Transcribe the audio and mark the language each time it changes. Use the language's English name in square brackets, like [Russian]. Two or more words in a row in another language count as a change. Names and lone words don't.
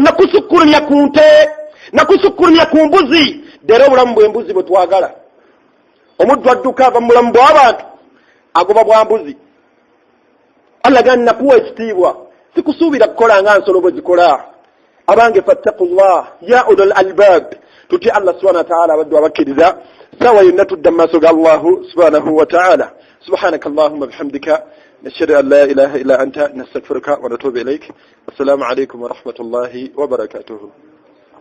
[Ganda] nakusukkulumya ku nte nakusukkulumya ku mbuzi dera obulamu bw'embuzi bwe twagala omuddu adduka ava mu bulamu bw'abantu agoba bwa mbuzi Allah gani nakuwa ekitiibwa sikusuubira kukola nga nsolo bwe zikola abange [Arabic] فاتقوا الله يا أولي الألباب [Ganda] tuti [Arabic] الله سبحانه وتعالى [Ganda] abaddu abakkiriza sawa yonna tudda mu maaso ga [Arabic] الله سبحانه وتعالى سبحانك اللهم بحمدك نشهد أن لا إله إلا أنت نستغفرك ونتوب إليك السلام عليكم ورحمة الله وبركاته